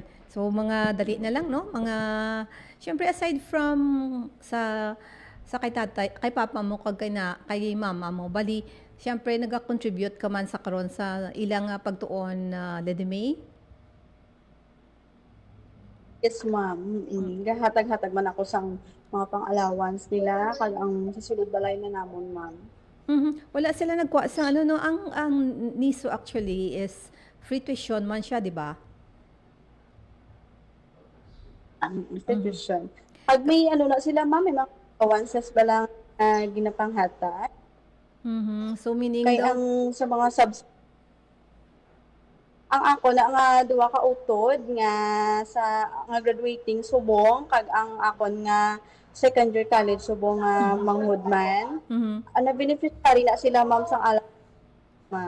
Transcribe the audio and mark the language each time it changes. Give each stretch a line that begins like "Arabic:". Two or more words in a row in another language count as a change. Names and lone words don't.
Hiligaynon: So mga dali na lang no, mga syempre
English: aside from
Hiligaynon: sa kay tatay, kay papa mo kay mama mo, bali syempre naga-contribute ka man sa karon sa ilang pagtuon Ledemay.
English: Yes, ma'am.
Hiligaynon: Gahatag-hatag man ako sa mga pang-allowance nila kag ang susulod balay na namon, ma'am. Wala sila nagkuha sa ano no, ang NISO
English: actually is free tuition
Hiligaynon: man siya, di ba? Ang institution. Pag may ano na sila, ma'am, may mga allowances ba lang ginapanghatag?
English: So meaning
Hiligaynon: Kay daw, ang sa mga ang ako na nga duwa ka utod nga sa nga graduating subong kag ang akon nga
English: second year college
Hiligaynon: subong nga manghud man. Ana beneficiary na sila, ma'am, sa ma'am.